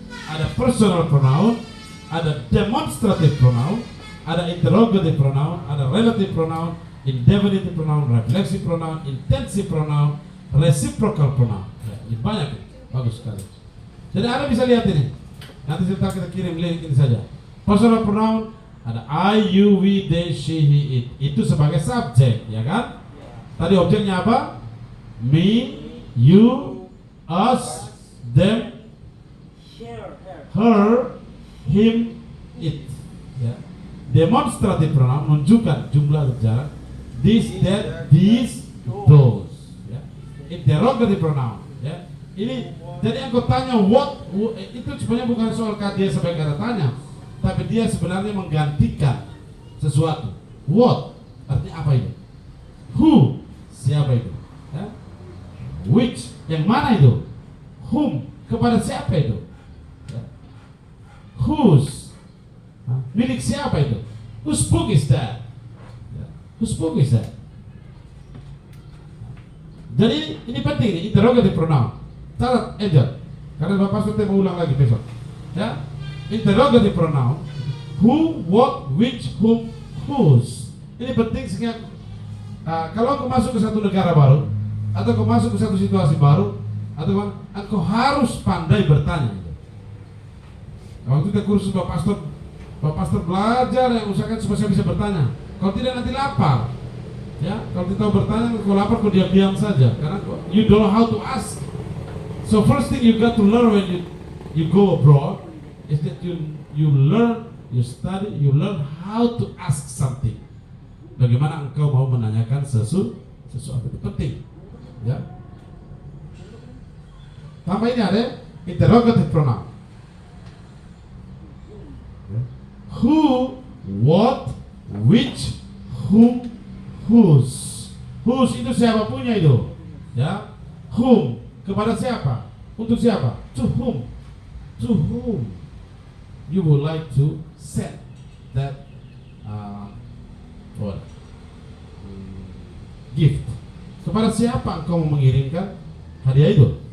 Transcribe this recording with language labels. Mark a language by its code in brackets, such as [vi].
[id] Ada personal pronoun, ada demonstrative pronoun, ada interrogative pronoun, ada relative pronoun, indefinitive pronoun, reflexive pronoun, intensive pronoun, reciprocal pronoun. Ya, ini banyak, bagus sekali. Jadi Anda bisa lihat ini. Nanti kita kirim link ini saja. Personal pronoun ada I, you, we, they, she, he, it. Itu sebagai subjek, ya kan? Tadi objeknya apa? Me, you, us, them, her, him, it. Ya. Demonstrative pronoun menunjukkan jumlah atau jarak. This, that, these, those. Ya. Interrogative pronoun. Ya. Ini jadi aku tanya what, itu sebenarnya bukan soal dia sebagai kata tanya, tapi dia sebenarnya menggantikan sesuatu. What artinya apa itu? Who siapa itu? Ya. Which yang mana itu? Whom kepada siapa itu? Ya. [en] Whose [id] milik siapa itu? [en] Whose book is that? Ya. Whose book is that? [id] Jadi ini penting, ini interrogative pronoun. Catat Angel, karena Bapak Pastor mau ulang lagi besok. Ya, interrogative pronoun, who, what, which, whom, whose. Ini penting sehingga kalau aku masuk ke satu negara baru, atau aku masuk ke satu situasi baru, atau aku harus pandai bertanya. Waktu kita kursus Bapak Pastor belajar yang usahakan supaya saya bisa bertanya. Kalau tidak nanti lapar. Ya, kalau kita bertanya, kalau lapar kau diam-diam saja, [en] karena you don't know how to ask. So first thing you got to learn when you go abroad is that you learn, you study, you learn how to ask something. [id] Bagaimana engkau mau menanyakan sesuatu itu penting, ya. Tambah ini ada interrogative pronoun. [en] Who, what, which, whom, whose. [id] Whose itu siapa punya itu, ya. Whom kepada siapa? Untuk siapa? To whom? [en] To whom you would like to send that gift? [id] Kepada siapa engkau mau mengirimkan hadiah itu?